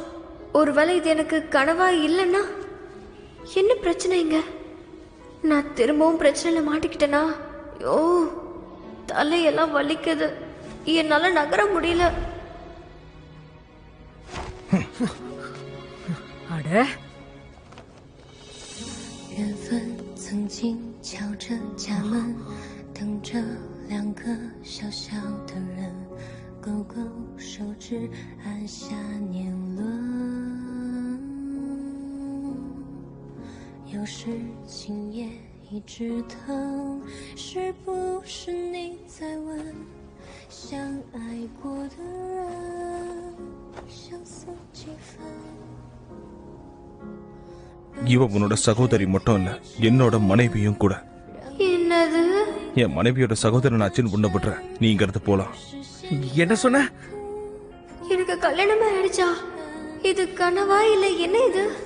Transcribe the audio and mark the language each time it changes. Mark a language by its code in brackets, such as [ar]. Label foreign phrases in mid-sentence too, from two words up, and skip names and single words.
[ta] ஒருவேளை இது எனக்கு கனவா இல்லைன்னா என்ன பிரச்சனைங்க? நான் திரும்பவும் பிரச்சனையில மாட்டிக்கிட்டேனா? ஐயோ, தலையெல்லாம் வலிக்குது. என்னால நகர முடியல. அட, [zh] 缘分曾经敲着家门，等着两个小小的人，勾勾手指，按下年轮。有有时情也一直疼，是不是你在问，相爱过的人相似几分？ [ta] இவ உன்னோட சகோதரி மட்டும் இல்ல, என்னோட மனைவியும் கூட. என்னது? என் மனைவியோட சகோதரன் ஆச்சுன்னு உன்ன விடுற. நீ இங்கிருந்து போலாம். என்ன சொன்ன? எனக்கு கல்யாணம் ஆயிடுச்சா? இது கனவா இல்ல என்ன இது?